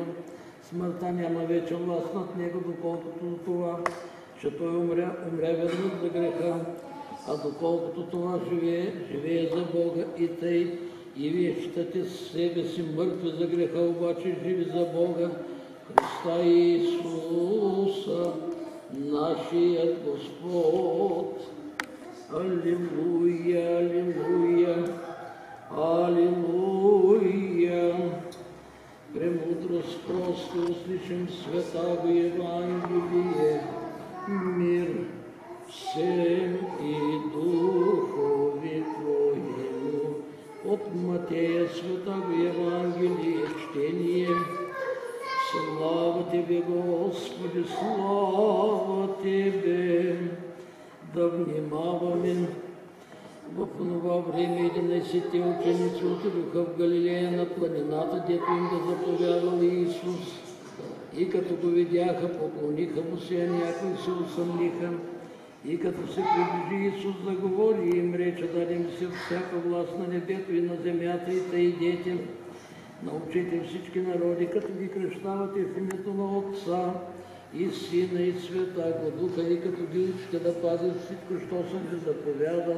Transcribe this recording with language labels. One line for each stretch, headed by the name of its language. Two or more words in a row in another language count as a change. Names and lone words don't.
Bulgarian: Смъртта няма вече власт над Него, доколкото това, че Той умря веднъж за греха, а доколкото това живее за Бога и тъй, и вие считате себе си мъртви за греха, обаче живи за Бога, Христа Иисуса, нашият Господ.
Church Slavic: Алилуя, алилуя, алилуя. Премудрост просто услышим святаго Евангелие, мир всем и духови Твоему. От Матея святаго Евангелие чтение. Слава Тебе, Господи, слава Тебе.
Bulgarian: Да внимаваме. В това време 11-те ученици отидоха в Галилея на планината, дето им да заповядал Иисус. И като го видяха, поклониха му се, а някои се усъмниха. И като се приближи Исус да говори, им рече: даде ми се всяка власт на небето и на земята, и тъй идете, научите всички народи, като ги кръщавате в името на Отца и Сина и
Church Slavic: Святаго Духа,
Bulgarian: и като ги учите да пазят всичко, що съм ви заповядал.